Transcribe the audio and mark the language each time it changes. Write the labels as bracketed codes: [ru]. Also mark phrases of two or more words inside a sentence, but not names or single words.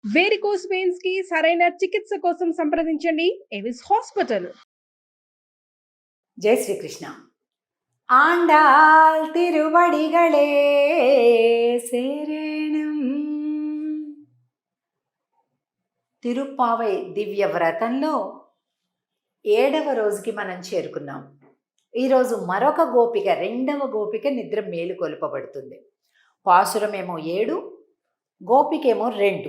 [en] varicose veins [te] కి సరైన చికిత్స కోసం సంప్రదించండి ఎవిస్ హాస్పిటల్. [ta] ஜெய் ஸ்ரீ கிருஷ்ணா. ஆண்டாள் திருவடிகளே சேரணம். [te] తిరుప్పావై దివ్య వ్రతంలో 7వ రోజుకి మనం చేరుకున్నాం. ఈరోజు మరొక గోపిక, 2వ గోపిక నిద్ర మేలుకొల్పబడుతుంది. పాసురమేమో 7, గోపికేమో 2.